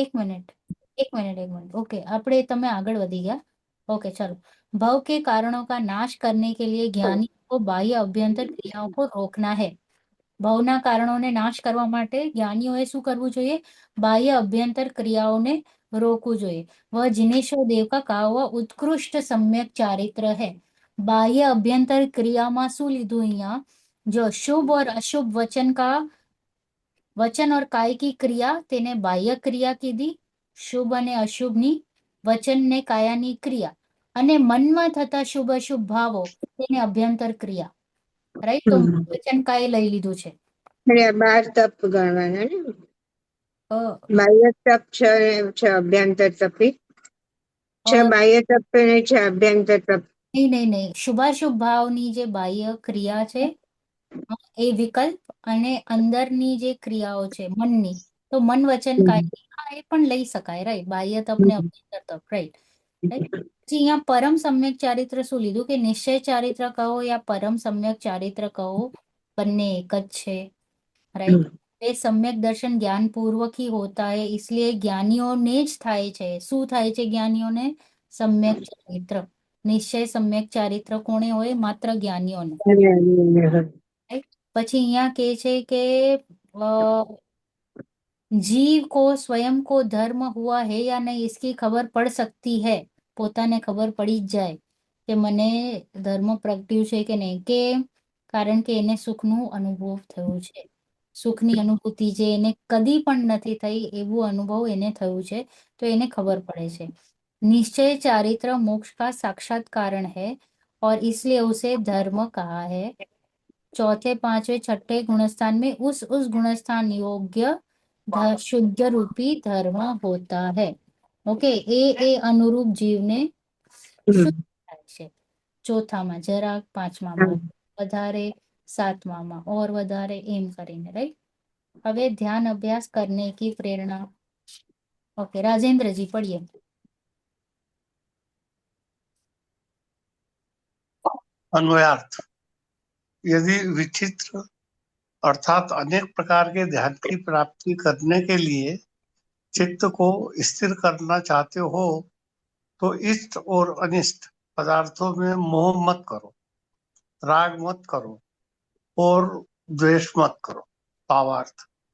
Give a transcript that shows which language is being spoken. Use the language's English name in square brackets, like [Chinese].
[Gujarati] એક minute, okay, આપણે તમે આગળ વધી ગયા। [Hindi] ओके, चलो। भव के कारणों का नाश करने के लिए ज्ञानी को बाह्य अभ्यंतर क्रियाओं को रोकना है। [Gujarati] ભવના કારણોને નાશ કરવા માટે જ્ઞાનીઓએ શું કરવું જોઈએ? બાહ્ય અભ્યંતર ક્રિયાઓને રોકવું જોઈએ। [Hindi] वह जिनेश्वर देव का कहा हुआ उत्कृष्ट सम्यक चारित्र है। [Gujarati] बाह्य अभ्यंतर क्रियाમાં શું લીધું અહીંયા? [Hindi] जो शुभ और अशुभ वचन और काय की क्रिया [Gujarati] તેને બાહ્ય ક્રિયા કીધી, શુભ અને અશુભની વચન ને કાયાની ક્રિયા, અને મનમાં થતા શુભ અશુભ ભાવો તેને અભ્યંતર ક્રિયા, રાઈટ। તો વચન કાય લઈ લીધું છે। અને આ 12 તપ ગણવાના ને, અ, બાહ્ય તપ છે અભ્યંતર તપી છે, અ, બાહ્ય તપ ને છે અભ્યંતર તપ। નહીં, શુભાશુભ ભાવની જે બાહ્ય ક્રિયા છે એ વિકલ્પ, અને અંદરની જે ક્રિયાઓ છે મનની, તો મન વચન કાય, હા એ પણ લઈ શકાય, રાઈટ। બાહ્ય તપ ને અભ્યંતર તપ, રાઈટ। પછી અહીંયા પરમ સમ્યક ચારિત્ર શું લીધું? કે નિશ્ચય ચારિત્ર કહો યા પરમ સમ્યક ચારિત્ર કહો, બંને એક જ છે, राइट। [Hindi] ये सम्यक दर्शन ज्ञान पूर्वक ही होता है, इसलिए ज्ञानियों ने [Gujarati] જ થાય છે। શું થાય છે જ્ઞાનીઓને? સમ્યક ચારિત્ર। નિશ્ચય સમ્યક ચારિત્ર કોણે હોય? માત્ર જ્ઞાનીઓને, રાઈટ। પછી અહીંયા કહે છે કે [Hindi] जीव को स्वयं को धर्म हुआ है या नहीं इसकी खबर पड़ सकती है, [Gujarati] પોતાને ખબર પડી જ જાય કે મને ધર્મ પ્રગટ્યું છે કે નહીં, કે કારણ કે એને સુખનું અનુભવ થયું છે, સુખની અનુભૂતિ જે એને કદી પણ નથી થઈ એવું અનુભવ એને થયું છે, તો એને ખબર પડે છે। [Hindi] निश्चय चारित्र मोक्ष का साक्षात कारण है और इसलिए उसे धर्म कहा है। चौथे पांचवे छठे गुणस्थान में उस गुणस्थान योग्य शुद्ध रूपी धर्म होता है। [Gujarati] ओके, એ અનુરૂપ જીવને શુદ્ધ થાય છે। ચોથામાં જરાક, પાંચમામાં વધારે, સાતમામાં और વધારે, એમ કરીને, રાઈટ। [Hindi] હવે ध्यान अभ्यास करने की प्रेरणा। ओके, राजेंद्र जी पढ़िए। अन्वयार्थ। यदि विचित्र अर्थात अनेक प्रकार के ध्यान की प्राप्ति करने के लिए चित्त को स्थिर करना चाहते हो तो इष्ट और अनिष्ट पदार्थों में मोह मत करो, राग मत करो और द्वेष मत करो। भावार्थ।